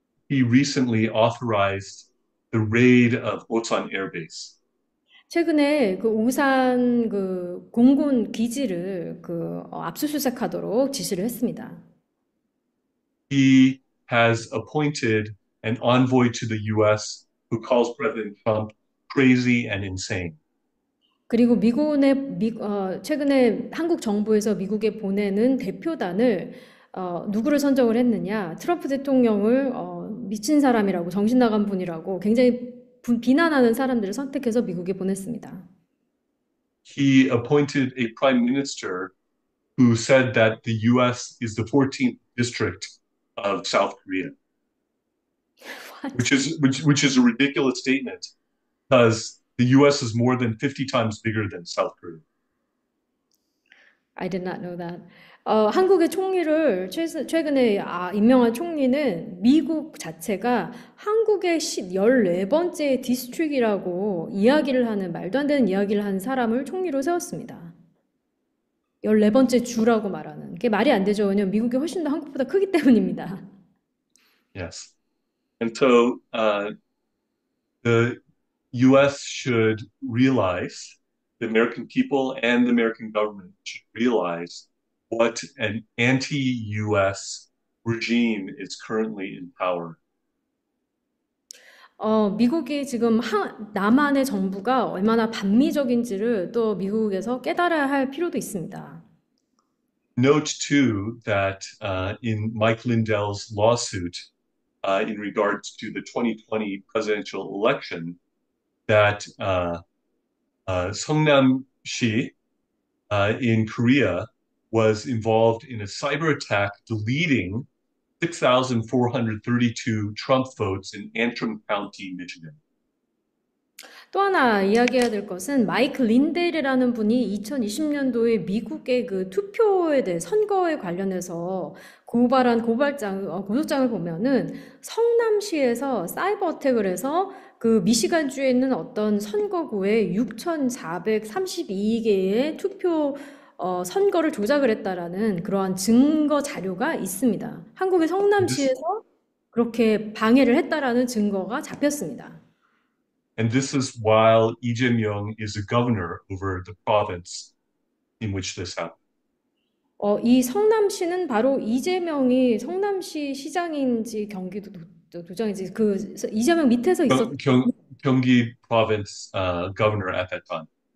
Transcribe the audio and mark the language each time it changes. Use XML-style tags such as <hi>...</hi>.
<en>He recently authorized the raid of Osan Air Base.</en> <ko>최근에 그 오산 그 공군 기지를 압수수색하도록 지시를 했습니다.</ko> <en>He has appointed an envoy to the U.S. who calls President Trump crazy and insane.</en> <ko>그리고 최근에 한국 정부에서 미국에 보내는 대표단을 누구를 선정을 했느냐? 트럼프 대통령을 미친 사람이라고 정신 나간 분이라고 굉장히 비난하는 사람들을 선택해서 미국에 보냈습니다.</ko> <en>He appointed a prime minister who said that the U.S. is the 14th district of South Korea, What? which is a ridiculous statement because the U.S. is more than 50 times bigger than South Korea. I did not know that.</en> <ko>한국의 총리를 최근에 임명한 총리는 미국 자체가 한국의 14번째 디스트릭이라고 이야기를 하는 말도 안 되는 이야기를 하는 사람을 총리로 세웠습니다. 14번째 주라고 말하는 게 말이 안 되죠. 왜냐면 미국이 훨씬 더 한국보다 크기 때문입니다.</ko> <en>Yes. And so the U.S. should realize, the American people and the American government should realize what an anti-U.S. regime is currently in power.</en> <ko>미국이 지금 남한의 정부가 얼마나 반미적인지를 또 미국에서 깨달아야 할 필요도 있습니다.</ko> <en>Note too that in Mike Lindell's lawsuit in regards to the 2020 presidential election, that Songnam-shi in Korea was involved in a cyber attack, deleting 6,432 Trump votes in Antrim County, Michigan.</en> <ko>또 하나 이야기해야 될 것은 마이크 린델이라는 분이 2020년도에 미국의 그 투표에 대해 선거에 관련해서 고발한 고소장을 보면은 성남시에서 사이버 어택을 해서 그 미시간주에 있는 어떤 선거구에 6,432개의 선거를 조작을 했다라는 그러한 증거 자료가 있습니다. 한국의</ko> <en>And this,</en> <ko>성남시에서 그렇게 방해를 했다라는 증거가 잡혔습니다.</ko> <en>and this is while Lee Jae-myung is a governor over the province in which this happened.</en> <ko>이 성남시는 바로 이재명이 성남시 시장인지 도장인지 이재명 밑에서 있었.</ko> <en>Gyeonggi province governor at that time.</en>